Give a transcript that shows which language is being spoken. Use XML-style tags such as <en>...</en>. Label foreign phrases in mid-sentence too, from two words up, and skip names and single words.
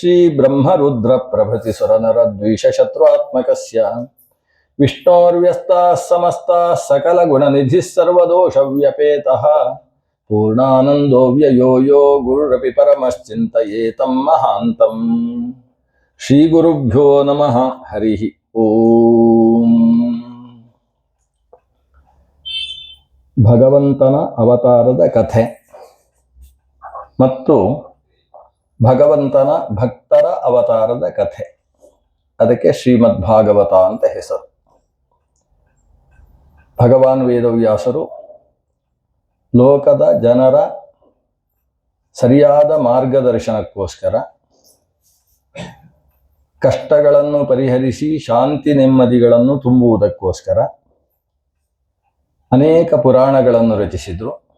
<sa>श्रीब्रह्मरुद्रप्रभृतिसुरनरद्वीषशत्रुआत्मकस्य विष्णोर्व्यस्ताः समस्ताः सकलगुणनिधिः सर्वदोषव्यपेतः पूर्णानन्दो व्ययो यो गुरुरपि परमश्चिन्तयेतं महान्तं श्रीगुरुभ्यो नमः हरिः ओम्</sa> <kn>ಭಗವಂತನ ಅವತಾರದ ಕಥೆ ಮತ್ತು ಭಗವಂತನ ಭಕ್ತರ ಅವತಾರದ ಕಥೆ, ಅದಕ್ಕೆ ಶ್ರೀಮದ್ ಭಾಗವತ ಅಂತ ಹೆಸರು. ಭಗವಾನ್ ವೇದವ್ಯಾಸರು ಲೋಕದ ಜನರ ಸರಿಯಾದ ಮಾರ್ಗದರ್ಶನಕ್ಕೋಸ್ಕರ, ಕಷ್ಟಗಳನ್ನು ಪರಿಹರಿಸಿ ಶಾಂತಿ ನೆಮ್ಮದಿಗಳನ್ನು ತುಂಬುವುದಕ್ಕೋಸ್ಕರ ಅನೇಕ ಪುರಾಣಗಳನ್ನು ರಚಿಸಿದರು.</kn>